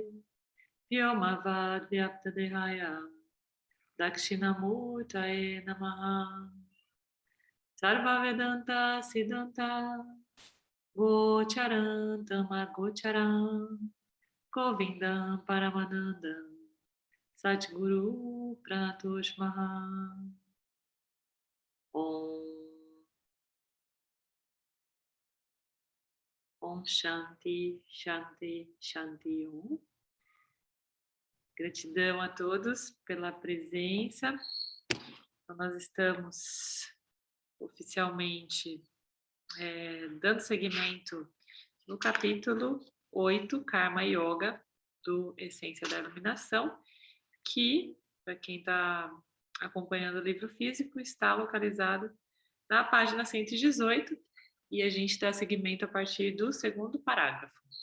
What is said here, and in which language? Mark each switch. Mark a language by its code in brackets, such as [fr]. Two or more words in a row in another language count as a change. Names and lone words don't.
[sa] व्योमवद् व्याप्तदेहाय दक्षिणामूर्तये नमः सर्व वेदान्त सिद्धान्त गोचरन्तम् अगोचरम् गोविन्दम् परमानन्दम् सद्गुरु प्रणतोस्म्यहम् ॐ शान्तिः, शान्तिः, शान्तिः ॐ. [pt] Gratidão a todos pela presença. Então, nós estamos oficialmente dando seguimento no capítulo 8, Karma Yoga, do Essência da Iluminação, que, para quem está acompanhando o livro físico, está localizado na página 118, e a gente dá seguimento a partir do segundo parágrafo.